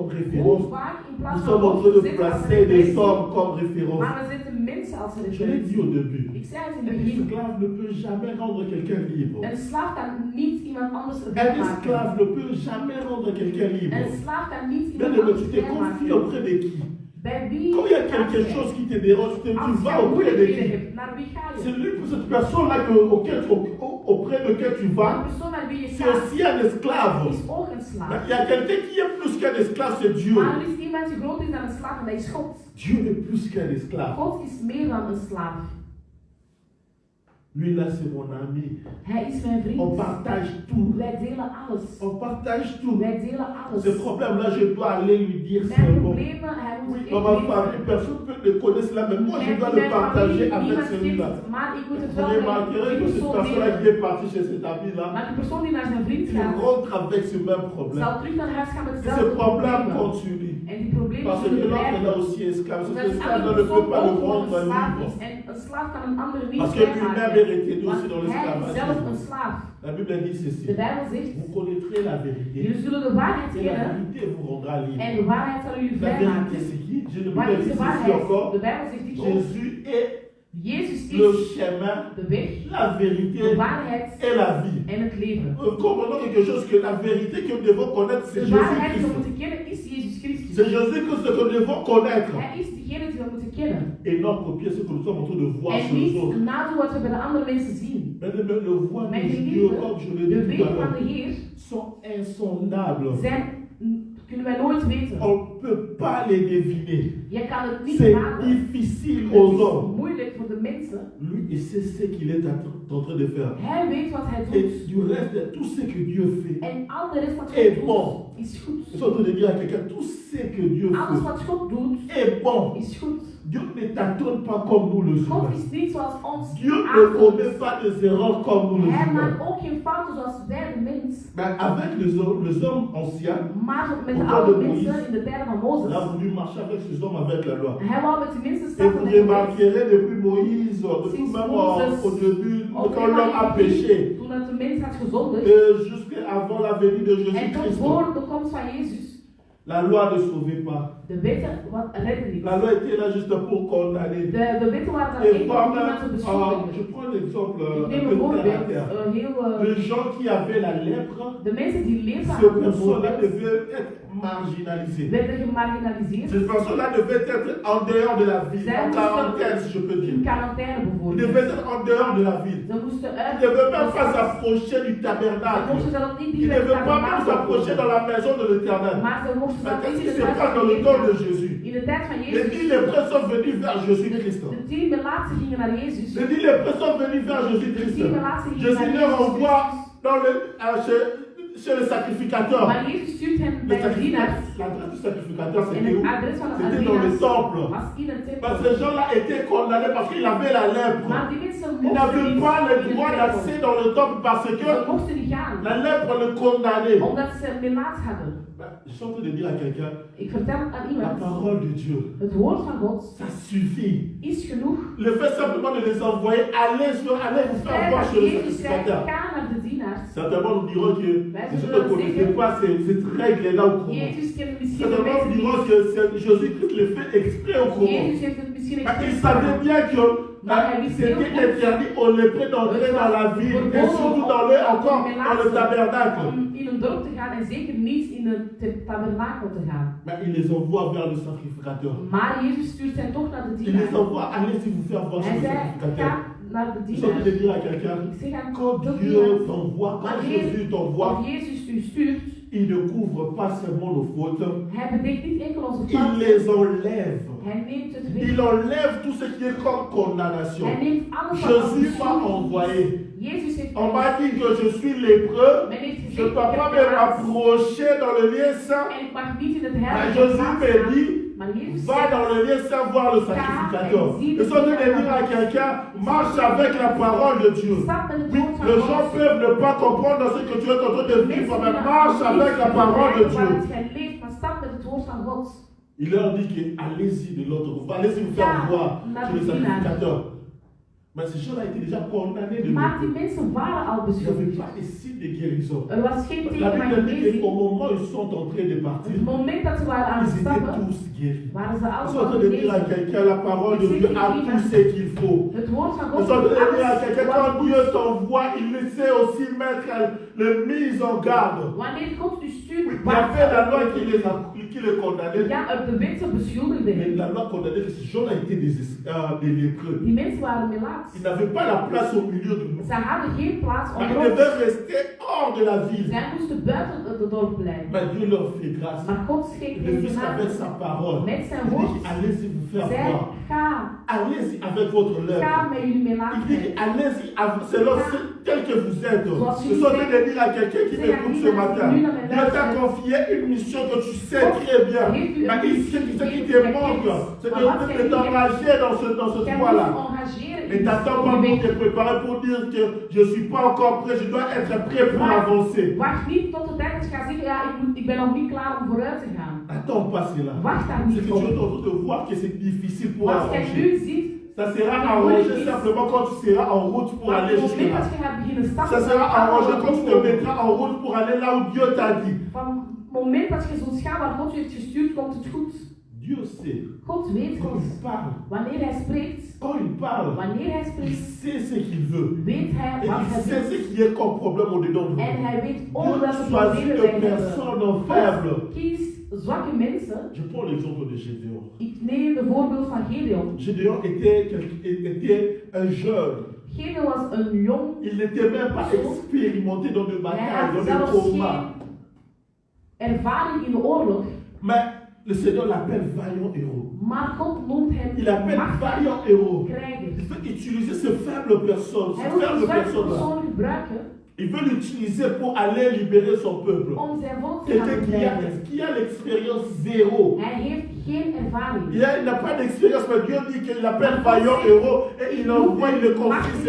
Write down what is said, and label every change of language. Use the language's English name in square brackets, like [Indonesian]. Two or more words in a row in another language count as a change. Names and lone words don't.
[Dutch] Hoe [French] référence, [Dutch] vaak in [French] nous [Dutch] plaats van [French] sommes en [Dutch] God [French] train de [Dutch] zetten als [French] placer des [Dutch] referentie, [French] hommes comme référence. [Dutch] maar we zetten mensen als [French] Je l'ai [Dutch] referentie. [French] dit au début. [Dutch] Ik zei het in [French] Un [Dutch] het begin. [French] esclave ne peut jamais rendre quelqu'un libre. [Dutch] Een slaaf kan niet iemand anders [French] Un [Dutch] vrij maken. [French] esclave ne peut jamais rendre quelqu'un libre. [Dutch] Een slaaf kan niet [French] Mais [Dutch] iemand [French] tu [Dutch] anders [French] te [Dutch] vrij [French] confies [Dutch] maken. [French] auprès de qui? [Dutch] Bij wie [French] Quand il y a [Dutch] ga [French] quelque [Dutch] jij? [French] chose qui te dérange, tu [Dutch] Als [French] vas [Dutch] jij [French] auprès de [Dutch] moeilijkheden [French] qui? [Dutch] hebt, naar wie ga [French] C'est [Dutch] je? [French] lui, cette personne-là auprès de qui tu [Dutch] De [French] vas, [Dutch] persoon naar wie je [French] c'est [Dutch] gaat [French] aussi un esclave. [Dutch] is ook een [French] Mais [Dutch] slaaf. [French] il y a quelqu'un qui est plus qu'un esclave, c'est Dieu. [Dutch] Maar er is iemand die groter is dan een slaaf en dat is God. [French] Dieu est plus qu'un esclave. [Dutch] God is meer dan een slaaf. [French] Lui là, c'est mon ami. [Dutch] Hij is mijn [French] On [Dutch] vriend. [French] partage tout. [Dutch] Wij delen alles. [French] On partage tout. [Dutch] Wij delen alles. [French] Ce problème-là, je dois aller lui dire [Dutch] Mijn [French] seulement. [Dutch] problemen, hij [French] Oui, [Dutch] moet [French] dans ma famille, personne ne peut connaître cela, mais moi, je dois le partager avec celui-là. [Dutch] Maar ik moet het [French] Vous [Dutch] wel met [French] remarquerez [Dutch] die [French] que cette [Dutch] persoon [French] personne-là [Dutch] delen. [French] qui est partie chez cet ami-là, [Dutch] Maar die persoon die naar zijn vriend [French] il [Dutch] gaat, [French] rentre avec ce même problème. [Dutch] zal terug naar huis gaan met [French] Et ce [Dutch] hetzelfde [French] problème [Dutch] probleem. [French] continue. [Dutch] En die problemen [French] Parce que [Dutch] zullen [French] l'autre est là [Dutch] blijven. [French] aussi esclave. [Dutch] Omdat [French] Cet [Dutch] een [French] esclave [Dutch] andere [French] ne peut [Dutch] persoon [French] pas le [Dutch] ook gewoon [French] rendre [Dutch] een slaaf [French] libre. [Dutch] is. En een slaaf kan een ander niet [French] Parce que lui-même [Dutch] vrijmaken. [French] est retenu aussi dans [Dutch] Want hij is zelf [French] l'esclavagisme. [Dutch] een slaaf. [French] La Bible dit ceci. [Dutch] De Bijbel zegt, [French] Vous connaîtrez la vérité. [Dutch] jullie zullen de waarheid [French] Et la [Dutch] kennen [French] vérité vous rendra [Dutch] en [French] libre. [Dutch] de waarheid zal jullie [French] La vérité, [Dutch] vrijmaken. [French] c'est qui? Je ne [Dutch] Wat [French] Bible [Dutch] is [French] dit [Dutch] de [French] ceci [Dutch] waarheid? [French] encore. [Dutch] De Bijbel zegt dit ook. [French] Jésus est [Dutch] Jezus [French] le [Dutch] is [French] chemin, [Dutch] de weg, [French] la vérité [Dutch] de waarheid [French] et la vie. [Dutch] en het leven. [French] Comprenons quelque chose, que la vérité que nous devons connaître, c'est [Dutch] De waarheid die we [French] Jésus-Christ. [Dutch] moeten kennen is Jezus Christus. [French] C'est Jésus-Christ que nous devons connaître. [Dutch] Hij is degene die we moeten kennen. [French] Et non copier ce que nous sommes en train de voir [Dutch] En [French] chez les [Dutch] niet [French] autres. [Dutch] nadoen wat we bij de andere mensen zien. [French] Mais le voie de [Dutch] Mijn [French] Dieu, [Dutch] geliefde, [French] comme je [Dutch] de [French] l'ai dit tout [Dutch] wegen [French] à [Dutch] van [French] l'heure, [Dutch] de Heer [French] sont insondables. [Dutch] kunnen wij nooit weten. [French] On ne peut pas les deviner. [Dutch] Je kan het niet [French] C'est [Dutch] raden. [French] difficile [Dutch] Het [French] aux [Dutch] is [French] hommes. [Dutch] moeilijk voor de mensen. [French] Lui, il sait ce qu'il est en train de faire. [Dutch] Hij weet wat hij [French] Et [Dutch] doet. [French] du reste, tout ce que Dieu fait [Dutch] En al de rest wat [French] est [Dutch] God [French] bon. [Dutch] doet, is goed. [French] Je suis en train de dire à quelqu'un, tout ce que Dieu [Dutch] Alles [French] fait [Dutch] wat God doet, [French] est bon. [Dutch] is goed. [French] Dieu ne t'attend pas comme nous le [Dutch] God [French] humains. [Dutch] is niet zoals ons [French] Dieu ne [Dutch] aanvoelt. [French] commet pas des erreurs comme nous le [Dutch] Hij [French] humains. [Dutch] maakt ook geen fouten zoals wij de mens. [French] Mais avec les hommes anciens, [Dutch] Maar met de [French] Pourquoi [Dutch] oude [French] de [Dutch] mensen [French] Moïse? [Dutch] in de tijden van [French] il a [Dutch] Mozes, [French] voulu marcher avec ces hommes avec la loi. [Dutch] hij wou met die mensen [French] Et [Dutch] stappen [French] vous [Dutch] met de wet. [French] remarquerez depuis Moïse, depuis [Dutch] Sinds [French] même [Dutch] Moses, [French] au début, [Dutch] Ook [French] quand l'homme a péché, [Dutch] toen het de mens had gezondigd, [French] jusqu'avant la venue de [Dutch] en tot [French] Jésus-Christ, [Dutch] voor de komst van Jezus, [French] la loi ne sauvait pas. [Dutch] de wetten wat redden niet. [French] La loi était là juste pour condamner. [Dutch] De wetten waren er [French] Et [Dutch] één [French] moi [Dutch] om iemand te [French] je [Dutch] beschuldigen. [French] prends l'exemple [Dutch] Ik [French] un [Dutch] neem [French] peu [Dutch] een [French] terre à [Dutch] voorbeeld, [French] terre. [Dutch] heel, [French] Les gens qui avaient la lèpre, [Dutch] de mensen die lepra [French] ces [Dutch] hadden [French] personnes-là [Dutch] bijvoorbeeld, [French] devaient être marginalisées. [Dutch] werden gemarginaliseerd, [French] Ces personnes-là devaient être en dehors de la ville, en quarantaine, si je peux [Dutch] in [French] dire. [Dutch] quarantaine [French] Ils [Dutch] bijvoorbeeld. [French] devaient être en dehors de la ville. [Dutch] Ze moesten [French] Ils [Dutch] uit. [French] ne devaient même pas s'approcher du [Dutch] Ze [French] tabernacle. [Dutch] mochten zelf niet [French] Ils [Dutch] dicht [French] ne [Dutch] bij het [French] devaient pas même [Dutch] tabernakel [French] s'approcher [Dutch] komen. [French] dans la maison de l'Éternel. [Dutch] Maar ze mochten [French] Mais [Dutch] zelf [French] qu'est-ce [Dutch] niet [French] qui [Dutch] in [French] se [Dutch] het [French] passe [Dutch] huis [French] dans [Dutch] van [French] le temps de [Dutch] Jezus. [French] Jésus? [Dutch] In de tijd van [French] Les [Dutch] Jezus. [French] 10 lépreux sont venus vers Jésus-Christ. [Dutch] De 10 melaatsen gingen naar Jezus. [French] Les 10 lépreux sont venus vers [Dutch] De [French] Jésus-Christ. [Dutch] 10 melaatsen gingen [French] Jésus [Dutch] naar [French] les [Dutch] Jezus. [French] renvoie dans chez le sacrificateur. [Dutch] Maar Jezus stuurt hen [French] Le [Dutch] bij de dienaars. [French] L'adresse du sacrificateur, [Dutch] En [French] c'était où? [Dutch] het adres van de [French] C'était dans le [Dutch] dienaars [French] temple. [Dutch] was in het [French] Parce que [Dutch] tempel. [French] ces gens-là étaient condamnés parce qu'ils avaient la lèpre. [Dutch] Maar die mensen [French] Ils [Dutch] mochten [French] n'avaient [Dutch] niet [French] pas le [Dutch] in [French] droit [Dutch] het [French] d'accès [Dutch] tempel. [French] dans le temple parce [Dutch] Ze [French] que [Dutch] mochten niet gaan. [French] la lèpre le condamnait. [Dutch] Omdat ze melaats hadden. [French] je suis en train de dire à quelqu'un, [Dutch] Ik vertel aan [French] la [Dutch] iemand, [French] parole de Dieu, [Dutch] het woord van God [French] ça suffit. [Dutch] is genoeg. [French] Le fait simplement de les envoyer, allez vous faire voir [Dutch] Dat [French] chez le [Dutch] Jezus zei, [French] sacrificateur. [Dutch] ga naar de dienaars. [French] Certainement, nous dirons que Mais je je ne veux connaissais dire- pas cette règle-là au courant. [Dutch] Jezus kent misschien de [French] Certainement, nous [Dutch] mensen [French] dirons [Dutch] niet. [French] que Jésus-Christ le fait exprès au courant. [Dutch] Jezus heeft het misschien [French] Parce qu'il [Dutch] expres [French] savait [Dutch] gedaan. [French] bien que [Dutch] Maar hij wist heel [French] c'était [Dutch] goed [French] interdit aux lépreux d'entrer dans la ville et surtout encore dans le tabernacle. [Dutch] om in een dorp te gaan en zeker niet in het tabernakel te gaan. [French] Mais il les envoie vers le sacrificateur. [Dutch] Maar Jezus stuurt hen toch naar de [French] Il les [Dutch] dienaar. [French] envoie, allez-y vous faire voir chez [Dutch] Hij [French] le [Dutch] zei, [French] sacrificateur. [Dutch] ga naar de [French] Je suis en train de [Dutch] dienaar. [French] dire à quelqu'un, [Dutch] Ik zeg aan [French] quand [Dutch] de [French] Dieu [Dutch] dienaar, [French] t'envoie, quand [Dutch] wanneer [French] Jésus t'envoie, [Dutch] of Jezus u stuurt, [French] il ne couvre pas seulement nos fautes, [Dutch] hij bedekt niet enkel onze [French] il [Dutch] fouten, [French] les enlève. [Dutch] hij neemt het [French] Il [Dutch] weg. [French] enlève tout ce qui est comme condamnation. [Dutch] Hij neemt alles wat [French] Jésus m'a [Dutch] afschuwelijk [French] envoyé. [Dutch] is. Jezus heeft [French] On m'a dit que je suis lépreux. [Dutch] Men heeft [French] Je ne [Dutch] gezegd, [French] dois [Dutch] ik [French] pas [Dutch] heb [French] me [Dutch] haat [French] rapprocher dans le lieu saint. [Dutch] en ik mag niet in het [French] Mais [Dutch] heilige [French] Jésus [Dutch] plaats [French] me [Dutch] gaan. [French] dit, [Dutch] Maar Jezus [French] va [Dutch] zegt, [French] dans le lieu saint voir le sacrificateur. Je suis en train de dire à quelqu'un, marche avec la parole de Dieu. [Dutch] stap met het [French] Oui, [Dutch] woord van [French] les gens [Dutch] God. [French] peuvent ne pas comprendre ce que tu es en train de vivre, mais marche avec la parole de Dieu. [Dutch] Waar jij leeft, maar stap met het woord van God. [French] Il leur dit que allez-y de l'autre côté, allez-y vous faire voir chez le sacrificateur. Mais ces gens-là étaient déjà condamnés de [Dutch] Maar die [French] lépreux. [Dutch] mensen waren al [French] Il n'y avait [Dutch] beschuldigd. [French] pas de signe de guérison. [Dutch] Er was geen [French] La [Dutch] teken van [French] Bible dit [Dutch] genezing. [French] qu'au moment où ils sont en train de partir, [Dutch] Op het moment dat ze waren aan [French] ils [Dutch] het [French] étaient [Dutch] stappen, [French] tous guéris. [Dutch] waren ze [French] Ils sont en [Dutch] allemaal [French] train de dire à [Dutch] genezen. [French] quelqu'un, la parole de Dieu a tout ce qu'il faut. [Dutch] Het woord van [French] Ils [Dutch] God [French] sont en train de dire à [Dutch] alles [French] quelqu'un, [Dutch] wat [French] quand [Dutch] goed [French] Dieu [Dutch] is. [French] t'envoie, il sait aussi mettre les mises en garde. [Dutch] Wanneer God u [French] Oui, [Dutch] stuurt, [French] il y avait la loi qui les condamnait. [Dutch] ja, de wet beschuldigde [French] Mais [Dutch] hen. [French] la loi condamnait que ces gens-là étaient des lépreux. [Dutch] Die mensen waren melaats. [French] Ils n'avaient pas la place au milieu de nous. [Dutch] Ze hadden geen plaats [French] Mais ils [Dutch] onder ons. [French] devaient rester hors de la ville. [Dutch] Zij moesten buiten het dorp blijven. [French] Mais Dieu leur fait grâce. [Dutch] Maar God schenkt [French] Le [Dutch] hen [French] Fils avec [Dutch] genade. [French] sa parole. [Dutch] Met zijn [French] Il [Dutch] woord [French] dit, allez-y vous faire [Dutch] zei, [French] voir. [Dutch] ga, [French] Allez-y avec votre [Dutch] ga [French] lèvre. [Dutch] met jullie [French] Il dit, [Dutch] melaatheid. [French] allez-y, selon tel que vous êtes. [Dutch] Zoals [French] Je suis en train de dire à quelqu'un qui [Dutch] Zeg [French] m'écoute [Dutch] aan [French] ce [Dutch] iemand [French] matin. [Dutch] die nu naar mij [French] Dieu t'a [Dutch] luistert. [French] confié une mission que tu sais très bien. [Dutch] Heeft u [French] Mais [Dutch] een [French] il [Dutch] missie [French] sait ce qui te [Dutch] gegeven, [French] manque. [Dutch] maar [French] C'est [Dutch] wat jij [French] de [Dutch] niet [French] t'engager dans ce [Dutch] Jij moet [French] toit-là. [Dutch] je engageren [French] Mais [Dutch] in [French] t'attends pas [Dutch] die [French] pour te [Dutch] weg. [French] préparer pour dire que je ne suis pas encore prêt, je dois être prêt pour avancer. [Dutch] Wacht niet tot de tijd dat je gaat zeggen, ja, ik ben nog niet klaar om vooruit te gaan. [French] Attends pas cela. [Dutch] Wacht daar [French] C'est [Dutch] niet [French] que tu es [Dutch] op. [French] en train de voir que c'est difficile pour [Dutch] Wat jij [French] avancer. [Dutch] nu ziet, [French] Ça sera arrangé simplement quand tu seras en route pour [Dutch] op [French] aller [Dutch] het [French] jusque [Dutch] moment [French] là. [Dutch] dat je gaat beginnen stappen, [French] Ça sera arrangé quand tu te [Dutch] van [French] mettras en route pour aller là où Dieu t'a dit. [Dutch] het moment dat je zult gaan waar God je heeft gestuurd, komt het goed. [French] Dieu sait. [Dutch] God weet [French] Quand [Dutch] ons. [French] il parle, [Dutch] Wanneer hij spreekt, [French] quand il parle, [Dutch] wanneer hij [French] il [Dutch] spreekt, [French] sait ce qu'il veut. [Dutch] weet hij [French] Et [Dutch] wat [French] il [Dutch] hij [French] sait [Dutch] doet. [French] ce qu'il y a comme problème au-dedans de [Dutch] En [French] nous. [Dutch] hij weet onder welke [French] Dieu choisit [Dutch] problemen [French] de [Dutch] wij hebben. [French] personnes faibles. [Dutch] God kiest zwakke mensen. [French] Je prends l'exemple de Gédéon. [Dutch] Ik neem de voorbeeld van Gedeon. [French] Gédéon était un jeune. [Dutch] Gedeon was een jong. [French] Il n'était même pas expérimenté dans des [Dutch] Hij [French] batailles, [Dutch] had [French] dans des [Dutch] zelfs [French] combats. [Dutch] geen ervaring in de oorlog. [French] Mais le Seigneur l'appelle vaillant héros. [Dutch] Maar God noemt hem [French] Il appelle [Dutch] machtig [French] vaillant héros. [Dutch] krijger. [French] Il veut utiliser ces faibles personnes, [Dutch] Hij [French] ces [Dutch] wil [French] faibles [Dutch] die zwakke [French] personnes-là. [Dutch] persoon gebruiken [French] Il veut l'utiliser pour aller libérer son peuple. [Dutch] om zijn volk te gaan [French] Quelqu'un [Dutch] bevrijden. [French] qui a l'expérience zéro. [Dutch] Hij heeft geen ervaring. [French] Il n'a pas d'expérience, mais Dieu dit qu'il l'appelle vaillant héros et il envoie, il le confie ses